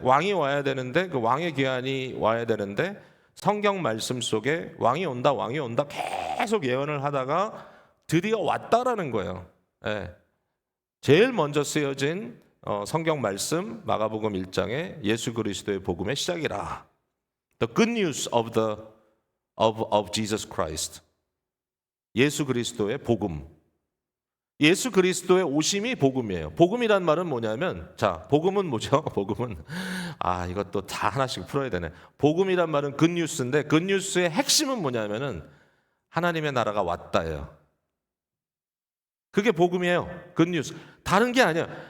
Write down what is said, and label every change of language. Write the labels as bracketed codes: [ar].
[ko] 왕이 와야 되는데 그 왕의 귀환이 와야 되는데 성경 말씀 속에 왕이 온다 계속 예언을 하다가 드디어 왔다라는 거예요. 예. 제일 먼저 쓰여진 성경 말씀 마가복음 1장에 예수 그리스도의 복음의 시작이라. [en] The good news of Jesus Christ. [ko] 예수 그리스도의 복음. 예수 그리스도의 오심이 복음이에요. 복음이란 말은 뭐냐면, 자, 복음은 뭐죠? 복음은 이것도 다 하나씩 풀어야 되네. 복음이란 말은 굿뉴스인데 굿뉴스의 핵심은 뭐냐면은 하나님의 나라가 왔다예요. 그게 복음이에요. 굿뉴스. 다른 게 아니에요.